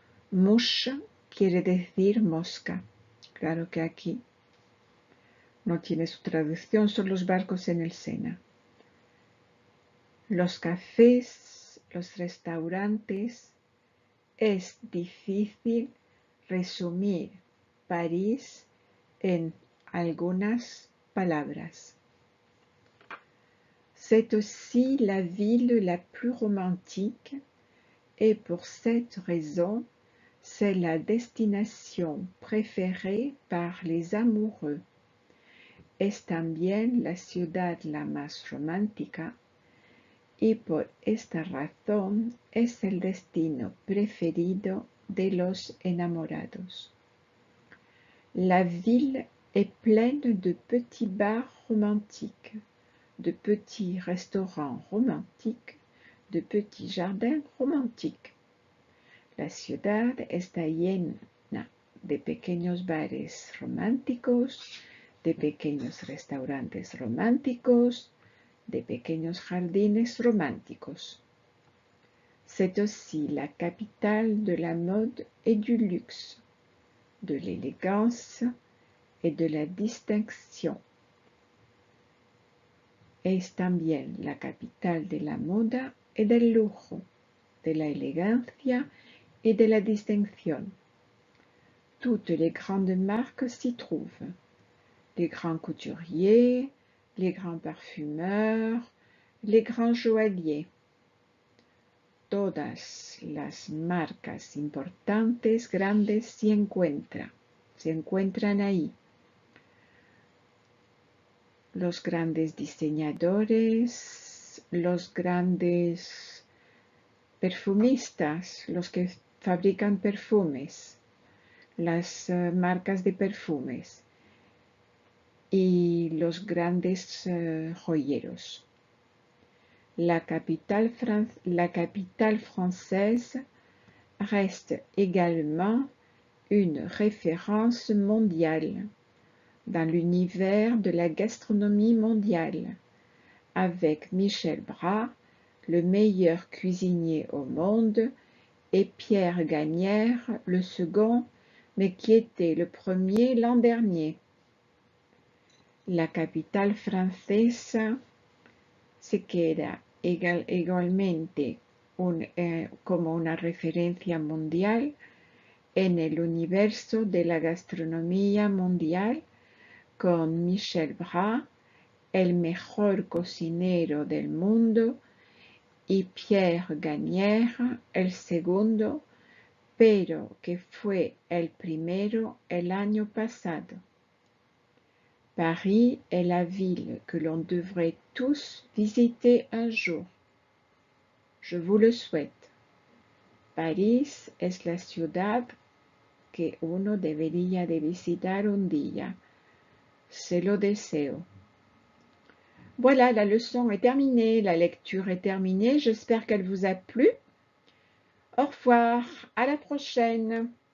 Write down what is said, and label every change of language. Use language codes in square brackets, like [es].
[es] Mouche quiere decir mosca. Claro que aquí no tiene su traducción, son los barcos en el Sena. Los cafés, los restaurantes. Es difícil resumir París en algunas palabras. [fr] C'est aussi la ville la plus romantique et pour cette raison, c'est la destination préférée par les amoureux. [es] Es también la ciudad la más romántica y por esta razón es el destino preferido de los enamorados. [fr] La ville est pleine de petits bars romantiques, de petits restaurants romantiques, de petits jardins romantiques. [es] La ciudad está llena de pequeños bares románticos, de pequeños restaurantes románticos, de pequeños jardines románticos. [fr] C'est aussi la capitale de la mode et du luxe, de l'élégance et de la distinction. [es] Es también la capital de la moda y del lujo, de la elegancia [fr] et de la distinction. Toutes les grandes marques s'y trouvent. Les grands couturiers, les grands parfumeurs, les grands joailliers. [es] Todas las marcas importantes, grandes, se encuentran ahí. Los grandes diseñadores, los grandes perfumistas, los que fabrican perfumes, las marcas de perfumes y los grandes joyeros. [fr] La capitale française reste également une référence mondiale dans l'univers de la gastronomie mondiale, avec Michel Bras, le meilleur cuisinier au monde, et Pierre Gagnère, le second, mais qui était le premier l'an dernier. [es] La capitale francesa se queda igualmente como una referencia mundial en el universo de la gastronomía mundial, con Michel Bras, el mejor cocinero del mundo, y Pierre Gagnère, el segundo, pero que fue el primero el año pasado. [fr] Paris est la ville que l'on devrait tous visiter un jour. Je vous le souhaite. [es] París es la ciudad que uno debería de visitar un día. Se lo deseo. [fr] Voilà, la leçon est terminée, la lecture est terminée. J'espère qu'elle vous a plu. Au revoir, à la prochaine.